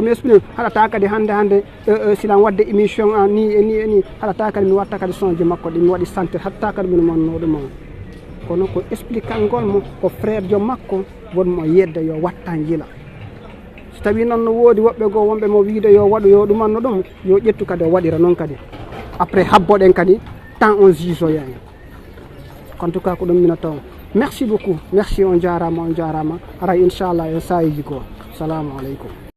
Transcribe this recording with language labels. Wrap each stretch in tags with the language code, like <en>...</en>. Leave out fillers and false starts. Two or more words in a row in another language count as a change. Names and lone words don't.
<ff>mi explique haɗata kadi hande silan wadde émission ni haɗata kadi mi watta kadi sonje makko ɗi mi waɗi santé hatta kadi mino manno ɗum on kono ko expliqual ngol mo ko frère jo makko wonmo yedda yo watta jila so tawi noon no woodi woɓɓe goo wonɓe mo wiide yo waɗu yo ɗumanno ɗum yo ƴettu kadi o waɗira noon kadi après habboɗen kadi temps on jugeoya en</ff> <fr>en tout cas</fr> <ff>ko ɗum mina taw</ff> <fr>merci beaucoup merci</fr> <ff>on jarama ara inchallah e sayiji goo</ff> <ar>السلام عليكم</ar>